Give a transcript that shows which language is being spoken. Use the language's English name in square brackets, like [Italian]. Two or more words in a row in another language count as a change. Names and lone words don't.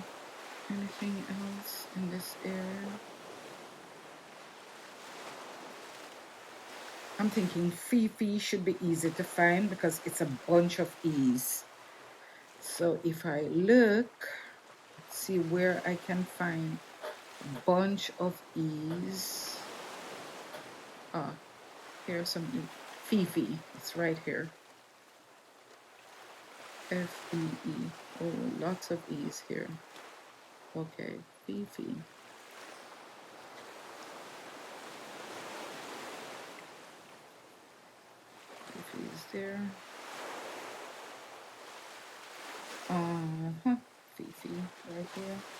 [English] Anything else in this area? I'm thinking Fifi should be easy to find because it's a bunch of E's. So if I look, see where I can find a bunch of E's. Ah, here's some E. Fifi, it's right here. F-E-E. Oh, lots of E's here. Okay, Fifi. Fifi is there. Fifi right here.